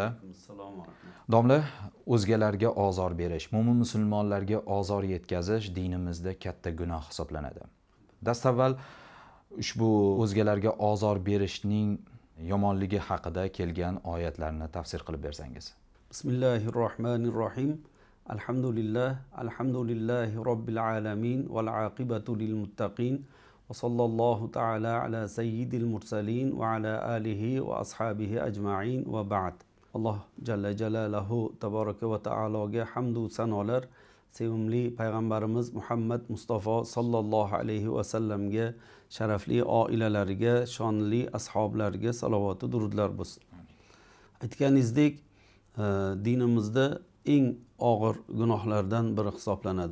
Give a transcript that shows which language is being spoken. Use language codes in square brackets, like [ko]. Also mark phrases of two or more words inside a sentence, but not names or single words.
[uz] Domla, o'zgalarga ozor berish, mo'min musulmonlarga ozor yetkazish dinimizda katta gunoh hisoblanadi. Dastavval ushbu o'zgalarga ozor berishning yomonligi haqida kelgan oyatlarni tafsir qilib bersangiz. [ar] بسم الله الرحمن الرحيم. الحمد لله رب العالمين والعاقبة للمتقين وصلى الله تعالى على سيد المرسلين وعلى آله وأصحابه أجمعين وبعد. [uz] Alloh [ar] جل جلاله تبارك وتعالى [uz] hamdu sanolar, sevimli payg'ambarimiz Muhammad Mustafa [ar] صلى الله عليه وسلم, [uz] sharafli oilalariga, shonli ashablariga salovat va durudlar bo'lsin. Aytganingizdek, dinimizda eng og'ir gunohlardan biri hisoblanadi.